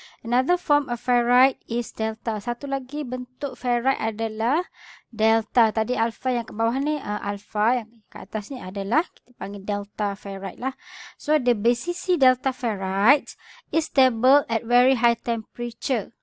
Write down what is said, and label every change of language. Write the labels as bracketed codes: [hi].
[en] Another form of ferrite is delta. [ms] Satu lagi bentuk ferrite adalah delta. Tadi alpha yang ke bawah ni, alpha yang ke atas ni adalah kita panggil delta ferrite lah. [en] So the BCC delta ferrite is stable at very high temperature.